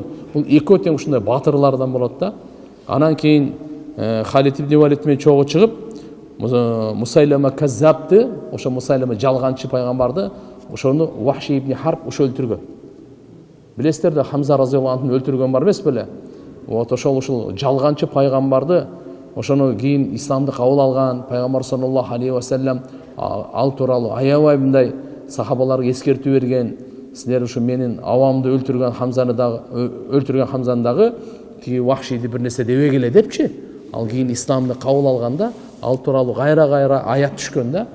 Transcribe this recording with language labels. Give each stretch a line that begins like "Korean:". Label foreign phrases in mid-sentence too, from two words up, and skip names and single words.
Kyrgyz: Бул экөө тең ушундай батырлардан болот да. Анан кийин Халид ибн Валид менен чогуу чыгып, Мусайлама Каззабты, ошо Мусайлама жалганчы пайгамбарды, ошону Вахши ибн Харб ошо өлтүргөн. Билесиздер да, Хамза
Arabic: رضي الله عنه
Kyrgyz: өлтүргөн бар эмес беле? Вот ошол жалганчы пайгамбарды, ошону кийин исламды кабыл алган пайгамбар
Arabic: صلى الله عليه وسلم
Kyrgyz: ал тууралуу аябай мындай сахабаларга эскертүү берген. Силер ушу менин авамды өлтүргөн Хамзаны дагы тиги Вахшиди бир нерсе дебегиле депчи. Ал кийин исламды кабыл алганда ал тууралуу кайра аят түшкөн да.